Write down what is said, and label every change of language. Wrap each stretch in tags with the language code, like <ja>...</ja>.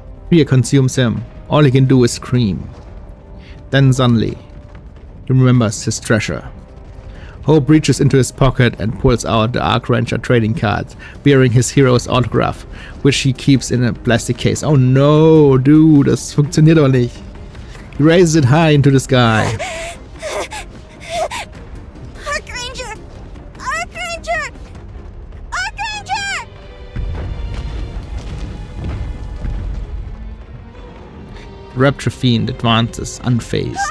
<en>Fear consumes him. All he can do is scream. Then suddenly, he remembers his treasure. Hope reaches into his pocket and pulls out the Archranger trading card, bearing his hero's autograph, which he keeps in a plastic case. Oh no, dude,</en> <de>das funktioniert doch nicht.</de> <en>He raises it high into the sky. Archranger! Archranger! Archranger! The Rapture Fiend advances unfazed.</en>